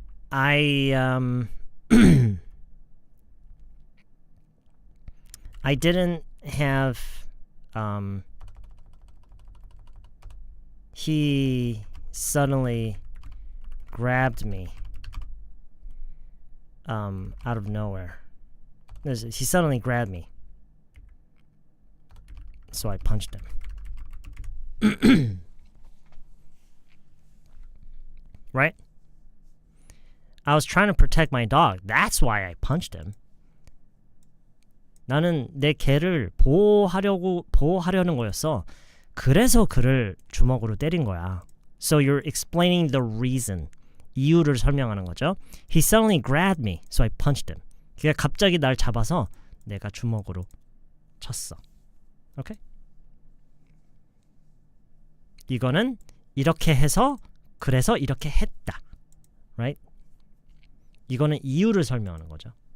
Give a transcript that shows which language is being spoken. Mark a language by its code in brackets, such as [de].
[en] I didn't have he suddenly grabbed me out of nowhere. He suddenly grabbed me. So I punched him. Right? I was trying to protect my dog. That's why I punched him. [ko] 나는 내 개를 보호하려는 거였어. 그래서 그를 주먹으로 때린 거야. [en] So you're explaining the reason. [ko] 이유를 설명하는 거죠. [en] He suddenly grabbed me, so I punched him. [ko] 그가 갑자기 날 잡아서 내가 주먹으로 쳤어. 오케이? 이거는 이렇게 해서 그래서 이렇게 했다. [en] Right? [ko] 이거는 이유를 설명하는 거죠.